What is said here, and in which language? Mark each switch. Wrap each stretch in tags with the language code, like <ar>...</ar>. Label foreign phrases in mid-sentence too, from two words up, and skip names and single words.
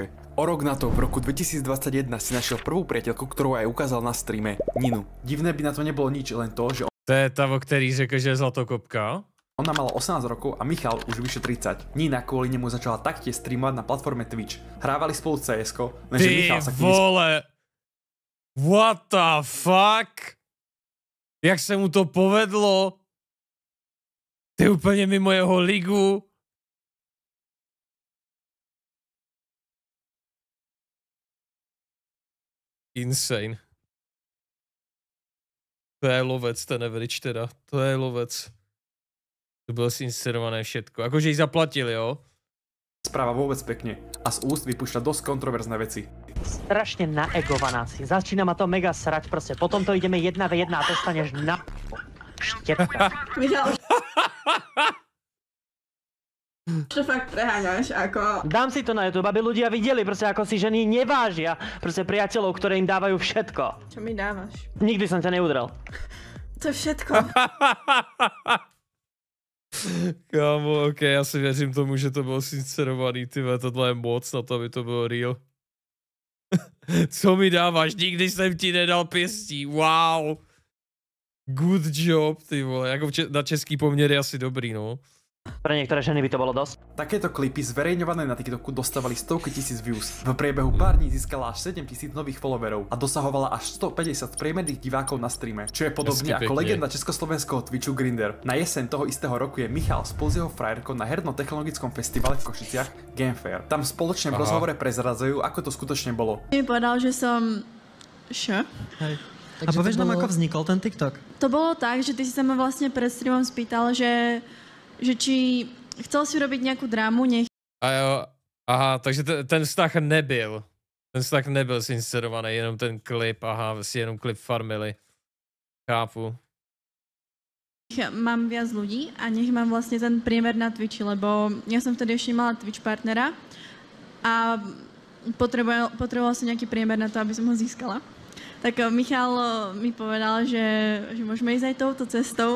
<sk>O rok na to, v roku 2021 si našiel prvú priateľku, ktorú aj ukázal na streame, Ninu. Divné by na to nebolo nič, len to, že</sk> <cs>to je tá, o který řekl, že je zlatokopka.</cs> <sk>Ona mala 18 rokov a Michal už vyše 30. Nina kvôli nemu začala taktiež streamovať na platforme Twitch. Hrávali spolu CS-ko, lenže Michal sa</sk> <cs>vole!</cs> <en>What the fuck?</en> <cs>Jak se mu to povedlo? Ty je úplně mimo jeho ligu. Insane. To je lovec, ten Average teda. To je lovec. To bylo zinscenované všetko. Akože ich zaplatili, jo?</cs> <sk>Správa vôbec pekne a z úst vypúšťa dosť kontroverzné veci. Strašne naegovaná si. Začína ma to mega srať proste. Potom to ideme 1v1 a dostaneš na... Štetka. Michal, to fakt preháňaš, ako... Dám si to na YouTube, aby ľudia videli, proste ako si ženy nevážia proste priateľov, ktoré im dávajú všetko. Čo mi dávaš? Nikdy som ťa neudrel. To je všetko.</sk> <cs>Kámo, ok, já si věřím tomu, že to bylo sincerovaný, tyhle, tohle je moc na to, aby to bylo real. Co mi dáváš? Nikdy jsem ti nedal pěstí, wow.</cs> <en>Good job,</en> <cs>ty vole, jako na český poměry asi dobrý, no.</cs> <sk>Pre niektoré ženy by to bolo dosť. Takéto klipy zverejňované na TikToku dostávali stovky tisíc views. V priebehu pár dní získala až 7000 nových followerov a dosahovala až 150 priemerných divákov na streame, čo je podobne ako legenda československého Twitchu Grindr. Na jeseň toho istého roku je Michal spolu s jeho frajerkou na herno-technologickom festivale v Košiciach Game Fair. Tam spoločne v rozhovore prezradzajú, ako to skutočne bolo. Mi povedal, že som... Čo? Hej. A povieš nám, ako vznikol ten TikTok? To bolo tak, že ty si sa ma vlastne pred streamom spýtal, že či chcel si robiť nejakú drámu, nech...</sk> <cs>A jo, aha, takže ten vztah nebyl. Ten vztah nebyl sincerovaný, jenom ten klip, aha, si jenom klip farmili. Chápu.</cs> <sk>Mám viac ľudí a nech mám vlastne ten priemer na Twitchi, lebo ja som vtedy ešte mala Twitch partnera a potrebovala som nejaký priemer na to, aby som ho získala. Tak Michal mi povedal, že môžeme ísť aj touto cestou.</sk>